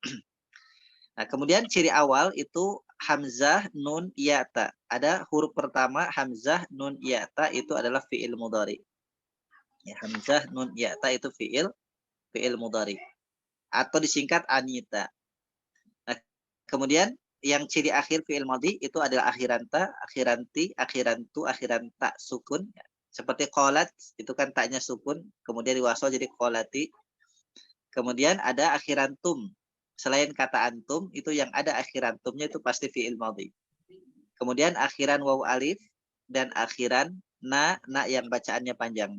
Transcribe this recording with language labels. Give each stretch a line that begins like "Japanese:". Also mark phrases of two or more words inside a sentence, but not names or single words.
Indonesian: Nah, kemudian ciri awal itu hamzah, nun, ya'ta. Ada huruf pertama hamzah, nun, ya'ta itu adalah
Arabic: فعل مضارع.
Indonesian: Ya, hamzah, nun, ya'ta itu
Arabic: فعل مضارع.
Indonesian: Atau disingkat anita. Nah, kemudian yang ciri akhir
Arabic: فعل ماض
Indonesian: itu adalah akhiranta, akhiranti, akhirantu, akhiranta sukun. Seperti qalat itu kan taknya sukun, kemudian diwasal jadi qalati. Kemudian ada akhirantum. Selain kata antum, itu yang ada akhirantumnya itu pasti
Arabic: فعل ماض.
Indonesian: Kemudian akhiran waw alif dan akhiran na yang bacaannya panjang.